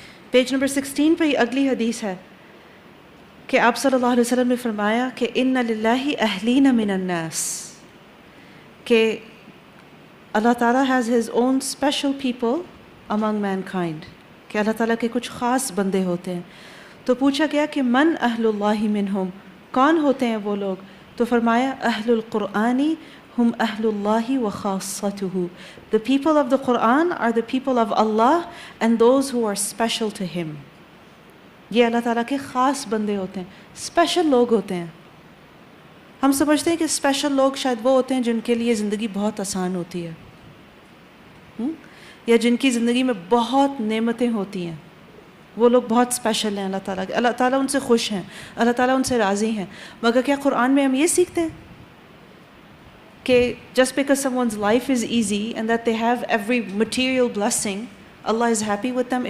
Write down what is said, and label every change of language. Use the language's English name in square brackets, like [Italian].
[Urdu] Page number 16 پہ ہی اگلی حدیث ہے کہ آپ صلی اللہ علیہ وسلم نے فرمایا کہ [Arabic] ان للہ اہلین من الناس، [Urdu] کہ اللہ تعالیٰ [English] has his own special people among mankind, [Urdu] کہ اللہ تعالیٰ کے کچھ خاص بندے ہوتے ہیں. تو پوچھا گیا کہ [Arabic] من اہل اللہ منہم، [Urdu] کون ہوتے ہیں وہ لوگ؟ تو فرمایا [Arabic] اہل القرآن ہم اہل اللہ و خاصتہ. [English] The people of the Quran are the people of Allah and those who are special to Him. [Urdu] یہ اللہ تعالیٰ کے خاص بندے ہوتے ہیں، اسپیشل لوگ ہوتے ہیں. ہم سمجھتے ہیں کہ اسپیشل لوگ شاید وہ ہوتے ہیں جن کے لیے زندگی بہت آسان ہوتی ہے، یا جن کی زندگی میں بہت نعمتیں ہوتی ہیں، وہ لوگ بہت اسپیشل ہیں اللہ تعالیٰ کے، اللہ تعالیٰ ان سے خوش ہیں، اللہ تعالیٰ ان سے راضی ہیں. مگر کیا قرآن میں ہم یہ سیکھتے ہیں کہ [English] just because someone's life is easy and that they have every material blessing, Allah is happy with them?